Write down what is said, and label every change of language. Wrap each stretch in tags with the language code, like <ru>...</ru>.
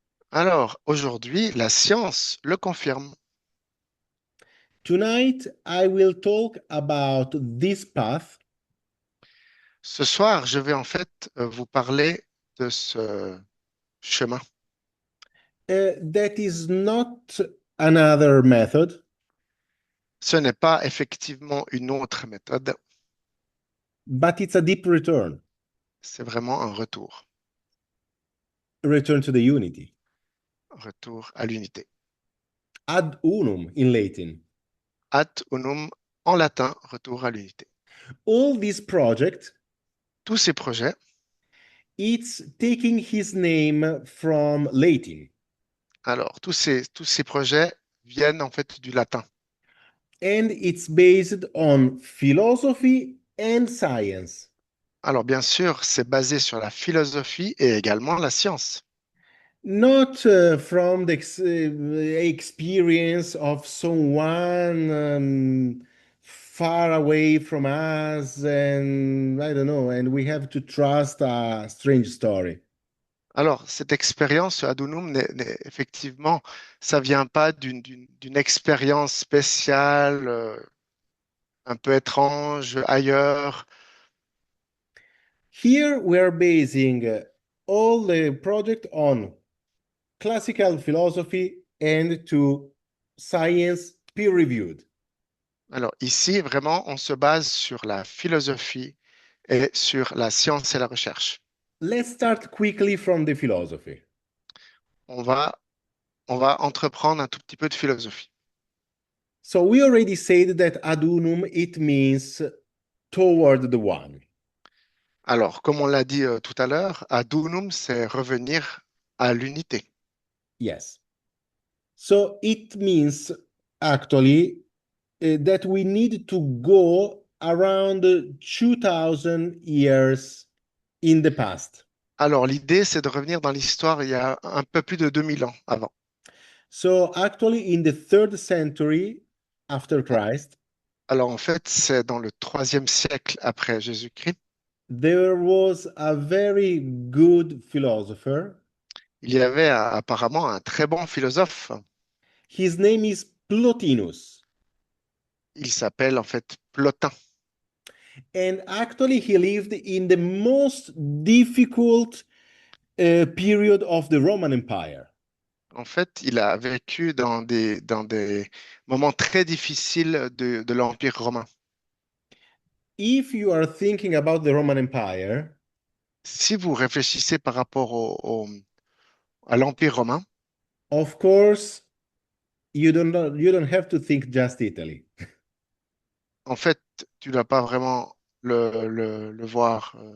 <fr>Alors, aujourd'hui, la science le confirme.</fr> <en>Tonight, I will talk about this path</en> <fr>Ce soir, je vais en fait vous parler de ce chemin.</fr> <en>that is not another method,</en> <fr>Ce n'est pas effectivement une autre méthode,</fr> <en>but it's a deep return,</en> <fr>c'est vraiment</fr> <en>a return to the unity.</en> <fr>retour à l'unité.</fr> <en>Ad unum in Latin.</en> <fr>Ad unum en latin, retour à l'unité.</fr> <en>All these projects,</en> <fr>Tous ces projets,</fr> <en>it's taking his name from Latin.</en> <fr>alors tous ces projets viennent en fait du latin.</fr> <en>And it's based on philosophy and science.</en> <fr>Alors bien sûr, c'est basé sur la philosophie et également la science.</fr> <en>Not from the experience of someone far away from us, and I don't know, and we have to trust a strange story.</en> <fr>Alors, cette expérience ad unum, effectivement, ça vient pas d'une expérience spéciale, un peu étrange, ailleurs.</fr> <en>Here we are basing all the project on classical philosophy and to science peer-reviewed.</en> <fr>Alors ici, vraiment, on se base sur la philosophie et sur la science et la recherche.</fr> <en>Let's start quickly from the philosophy.</en> <fr>On va, on va entreprendre un tout petit peu de philosophie.</fr> <en>So we already said that ad unum, it means toward the one.</en> <fr>Alors, comme on l'a dit tout à l'heure, ad unum, c'est revenir à l'unité.</fr> <en>Yes. So it means actually that we need to go around 2000 years in the past.</en> <fr>Alors, l'idée, c'est de revenir dans l'histoire il y a un peu plus de 2000 ans avant.</fr> <en>So actually in the third century after Christ,</en> <fr>Alors, en fait, c'est dans le troisième siècle après Jésus-Christ.</fr> <en>there was a very good philosopher.</en> <fr>Il y avait apparemment un très bon philosophe.</fr> <en>His name is Plotinus.</en> <fr>Il s'appelle en fait Plotin.</fr> <en>And actually, he lived in the most difficult period of the Roman Empire.</en> <fr>En fait, il a vécu dans des moments très difficiles de l'Empire romain.</fr> <en>if you are thinking about the Roman Empire,</en> <fr>Si vous réfléchissez par rapport à l'Empire romain,</fr> <en>of course, you don't have to think just Italy.</en> <fr>en fait, tu ne dois pas vraiment le voir.</fr>